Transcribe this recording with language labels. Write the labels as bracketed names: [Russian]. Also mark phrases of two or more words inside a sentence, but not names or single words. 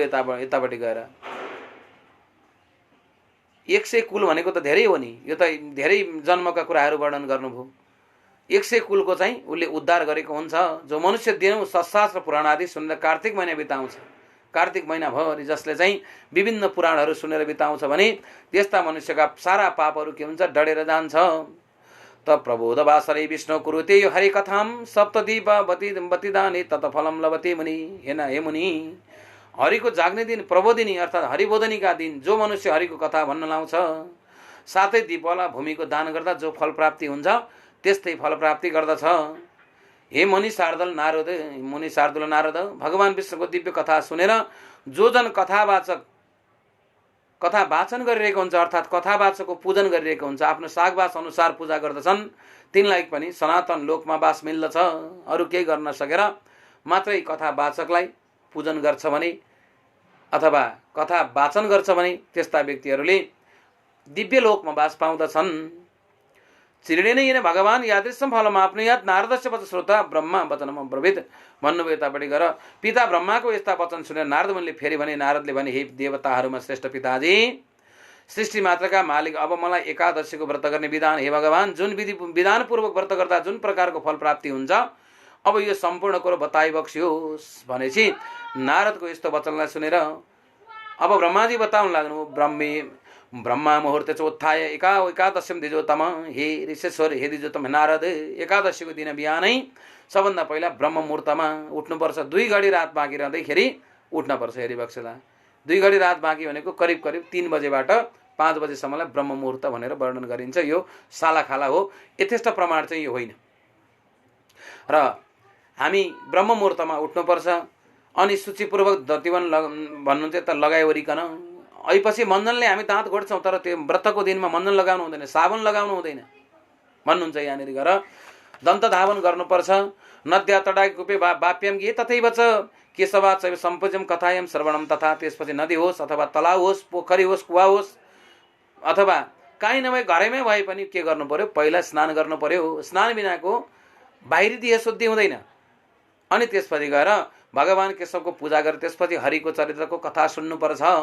[Nepali] यतापट्टि गएर 100 कुल भनेको त धेरै हो नि, यो त धेरै जन्मका कुराहरू वर्णन गर्नुभयो। 100 कुलको चाहिँ उसले उद्धार गरेको हुन्छ। जो मनुष्य दिनौँ शास्त्र पुराण आदि सुनेर कार्तिक महिना बिताउँछ, कार्तिक महिनाभरि जसले चाहिँ विभिन्न पुराणहरू सुनेर बिताउँछ भने त्यस्ता मनुष्यका सारा पापहरू के हुन्छ, डढेर जान्छ। [Sanskrit] त प्रबोध वासरे विष्णु कुरुते यो हरि कथाम सप्तदीप बतिदाने तत्फलम लभते मुनि। [Nepali] हे मुनि, हरिको जाग्ने दिन प्रबोधिनी अर्थात् हरिबोधनीका दिन जो मनुष्य हरिको कथा भन्न लाउँछ, साथै दीपवाला भूमिको दान गर्दा जो फल प्राप्ति हुन्छ त्यस्तै फल प्राप्ति गर्दछ। हे मुनि शार्दुल नारद, भगवान विष्णुको दिव्य कथा सुनेर जो जन कथा वाचन गरिरहेको हुन्छ अर्थात् कथावाचकको पूजन गरिरहेको हुन्छ, आफ्नो सागवास अनुसार पूजा गर्दछन्, तिनलाई पनि सनातन लोकमा वास मिल्दछ। अरू केही गर्न सकेर मात्रै कथावाचकलाई पूजन गर्छ भने अथवा कथा वाचन गर्छ भने त्यस्ता व्यक्तिहरूले दिव्य लोकमा वास पाउँदछन्। [Sanskrit] चिरणेन येन भगवान यादृशं फलमाप्नुयात् नारदस्य वच श्रोता ब्रह्मा वचनम ब्रवीत भन्नुभयो। [Nepali] यतापट्टि गएर पिता ब्रह्माको यस्ता वचन सुनेर नारद मुनिले फेरि भने, नारदले भने, हे देवताहरूमा श्रेष्ठ पिताजी, सृष्टि मात्रका मालिक, अब मलाई एकादशीको व्रत गर्ने विधान, हे भगवान, जुन विधानपूर्वक व्रत गर्दा जुन प्रकारको फल प्राप्ति हुन्छ अब यो सम्पूर्ण कुरो बताइबक्स्योस् भनेपछि नारदको यस्तो वचनलाई सुनेर अब ब्रह्माजी बताउन लाग्नु। [Sanskrit] ब्रह्मा मुहूर्त चोत्थाय एकादश्यम द्विजोतम। [Nepali] हे ऋषेश्वर, हे द्विजोतम नारद, एकादशीको दिन बिहानै सबभन्दा पहिला ब्रह्म मुहूर्तमा उठ्नुपर्छ। 2 घडी रात बाँकी रहँदैखेरि उठ्नुपर्छ। हेरी बक्सेला 2 घडी रात बाँकी भनेको करिब 3 बजेबाट 5 बजेसम्मलाई ब्रह्म मुहूर्त भनेर वर्णन गरिन्छ। यो सालाखाला हो, यथेष्ट प्रमाण चाहिँ यो होइन। र हामी ब्रह्म मुहूर्तमा उठ्नुपर्छ अनि सूचीपूर्वक दतिवन भन्नुहुन्छ त लगाइवरिकन अइपछि मन्दनले हामी दाँत घोट्छौँ, तर त्यो व्रतको दिनमा मन्दन लगाउनु हुँदैन, साबुन लगाउनु हुँदैन भन्नुहुन्छ। यहाँनिर गएर दन्त धावन गर्नुपर्छ। [Sanskrit] नद्या तडाक कुपे वाप्यम गे तथैव च केशवा चैव सम्पूज्यम कथायम श्रवणम तथा। [Nepali] त्यसपछि नदी होस् अथवा तलाउ होस्, पोखरी होस्, कुवा होस् अथवा काहीँ नभए घरैमै भए पनि के गर्नु पर्यो, पहिला स्नान गर्नु पर्यो। स्नान बिनाको बाहिरी देह शुद्धि हुँदैन। अनि त्यसपछि गएर भगवान केशवको पूजा गरेर त्यसपछि हरिको चरित्रको कथा सुन्नुपर्छ।